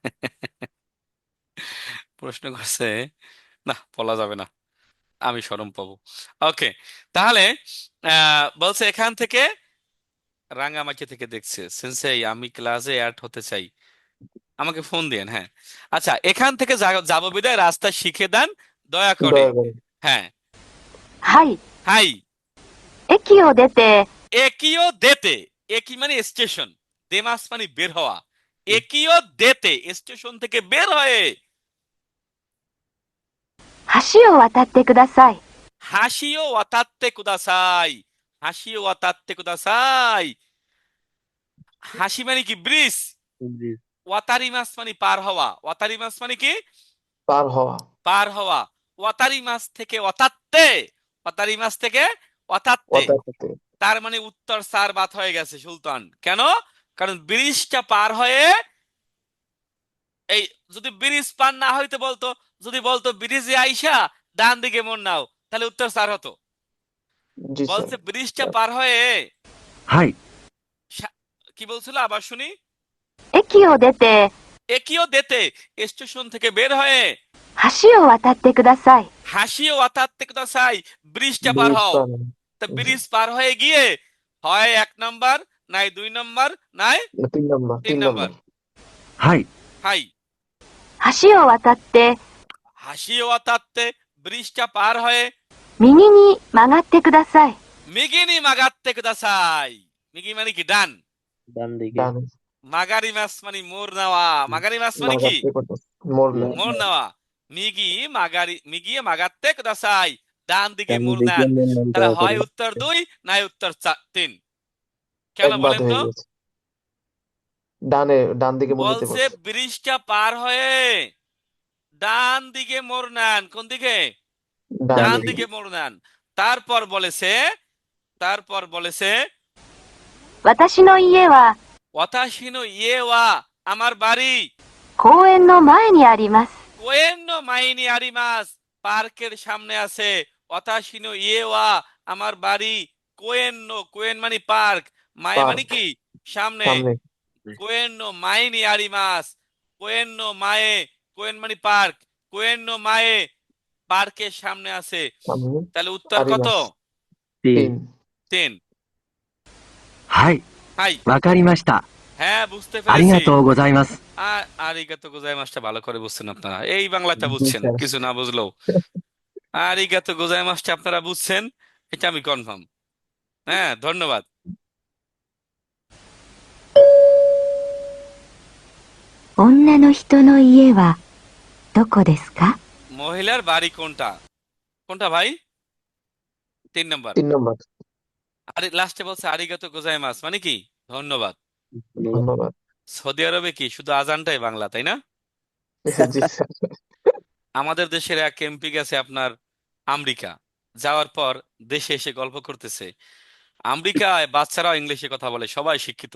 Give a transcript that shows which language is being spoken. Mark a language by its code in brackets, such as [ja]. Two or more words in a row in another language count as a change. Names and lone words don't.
[bn] প্রশ্ন করছে, না বলা যাবে না, আমি শরম পাবো। ওকে, তাহলে বলছে এখান থেকে রাঙামাটি থেকে দেখছে। সেন্সেই আমি ক্লাসে অ্যাড হতে চাই, আমাকে ফোন দিয়েন। হ্যাঁ, আচ্ছা, এখান থেকে যাব বিদায় রাস্তা শিখে দেন দয়া করে। দয়া করে। হ্যাঁ, [ja] はい。 [bn] হাই। [ja] 駅を出て、駅を出て, [bn] একি মানে স্টেশন, দেমাস মানে বের হওয়া। [ja] 駅を出て [bn] স্টেশন থেকে বের হয়ে [ja] 橋を渡ってください。橋を渡ってください、橋を渡ってください. [bn] হাসি মানে কি? ব্রিজ। ব্রিজ। ওয়াতারিমাস মানে পার হওয়া। ওয়াতারিমাস মানে কি? পার হওয়া। পার হওয়া। ওয়াতারিমাস থেকে ওয়াতাত্তে, ওয়াতারিমাস থেকে ওয়াতাত্তে, ওয়াতাতে। তার মানে উত্তর সার বাত হয়ে গেছে সুলতান। কেন? কারণ ব্রিজটা পার হয়ে, এই যদি ব্রিজ পার না হইতে বলতো, যদি বলতো ব্রিজে আইসা ডান দিকে মোড় নাও, তাহলে উত্তর স্যার হতো। জি স্যার। বলছে ব্রিজটা পার হয়ে, [ja] はい。 [bn] কি বলছিল আবার শুনি? [ja] 駅を出て、駅を出て [bn] স্টেশন থেকে বের হয়ে [ja] 橋を渡ってください。橋を渡ってください, [bn] ব্রিজটা পার ব্রিজ হও। পার। তা ব্রিজ পার হয়ে গিয়ে হয় 1 নাম্বার, নাই 2 নাম্বার, নাই 3 নাম্বার। 3 নাম্বার। [ja] はい。 [bn] হাই। [ja] 橋を渡って、橋を渡って [bn] ব্রিজটা পার হয়ে [ja] 右に曲がってください。右に曲がってください. [bn] মিগি মানে কি? ডান। ডান দিকে। ডানে। মাগারি মাস মানে মোড় নেওয়া। মাগারি মাস মানে কি? মাগাতে করতে। মোড় নেয়। মোড় নেওয়া। [ja] 右曲がり、右へ曲がってください, [bn] ডান দিকে ডান মোড় দিকে নেন। মোড় তাহলে দয়া হয় করে। উত্তর 2, নাই উত্তর 3। কেন এক বাদ বলেন হয়ে তো? গেছে। ডান দিকে মোড় নিতে বলছে বলছে। ব্রিজটা পার হয়ে ডান দিকে মোড় নেন। কোন দিকে? ডান ডান দিকে। দিকে মোড় নেন। তারপর বলেছে, তারপর বলেছে [ja] 私の家は私の家は, [bn] আমার বাড়ি [ja] 公園の前にあります。公園の前にあります, [bn] পার্কের সামনে আছে। [ja] 私の家は, [bn] আমার বাড়ি কোয়েন্নো, কোয়েন মানে পার্ক, মায়ে মানে পার্ক। কি? সামনে। সামনে। [ja] 公園の前にあります, 公園の前, [bn] কোয়েন মানে পার্ক, [ja] 公園の前 [bn] পার্কের সামনে আছে। সামনে। তাহলে উত্তর কত? আরিমাস। 3। 3। [ja] はい。 [bn] হাই। [ja] わかりました。 [bn] হ্যাঁ, বুঝতে [ja] ありが [bn] পেরেছি। [ja] とうございます。ありがとうございますটা [bn] ভালো করে বুঝছেন আপনারা, এই বাংলাটা জি বুঝছেন, স্যার। কিছু না বুঝলেও [ja] ありがとうございますটা [bn] আপনারা বুঝছেন, এটা আমি কনফার্ম। হ্যাঁ, ধন্যবাদ। [ja] 女の人の家はどこですか？ [bn] মহিলার বাড়ি কোনটা? কোনটা ভাই? 3 নাম্বার। 3 নাম্বার। আরে লাস্টে বলছে [ja] ありがとうございます [bn] মানে কি? ধন্যবাদ। ধন্যবাদ। সৌদি আরবে কি শুধু আজানটাই বাংলা, তাই না? জি স্যার। আমাদের দেশের এক এমপি গেছে আপনার আমেরিকা, যাওয়ার পর দেশে এসে গল্প করতেছে, আমেরিকায় বাচ্চারাও ইংলিশে কথা বলে, সবাই শিক্ষিত।